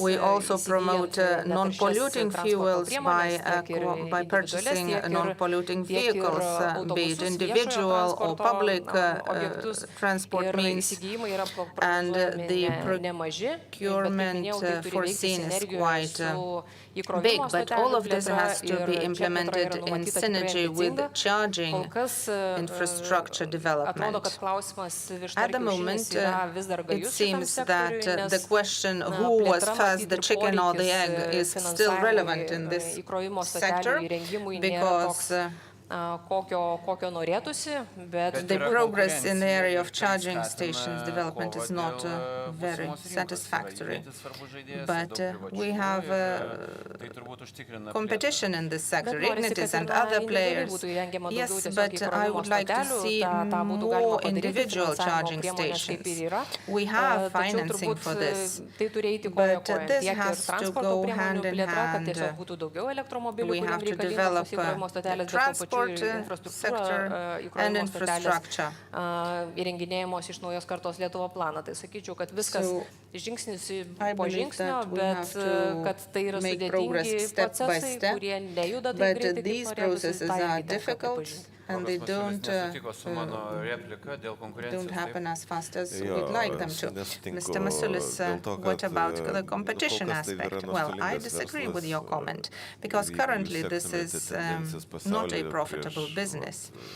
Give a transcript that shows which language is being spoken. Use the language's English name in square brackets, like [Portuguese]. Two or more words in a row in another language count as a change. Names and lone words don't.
[English] We also promote non-polluting fuels by purchasing non-polluting vehicles, be it individual or public transport means, and the procurement foreseen is quite big, but all of this has to be implemented in synergy with charging infrastructure development. At the moment, it seems that the question who was first, the chicken or the egg, is still relevant in this sector because [Lithuanian] kokio norėtųsi, bet [English] the progress in the area of charging stations development is not very satisfactory. But we have competition in this sector, Ignitis and other players. Yes, but I would like to see more individual charging stations. We have financing for this, but this has to go hand in hand. We have to develop transport sector and infrastructure. [Lithuanian] Įrenginėjamos iš naujos kartos Lietuva planą. Tai sakyčiau, kad viskas žingsnis po žingsnio, bet kad tai yra sudėtingi procesai, kurie nejuda taip greitai, kaip norėtųsi, [English] and they don't happen as fast as we'd like them to. Mr. Masiulis, what about the competition aspect? Well, I disagree with your comment, because currently this is not a profitable business.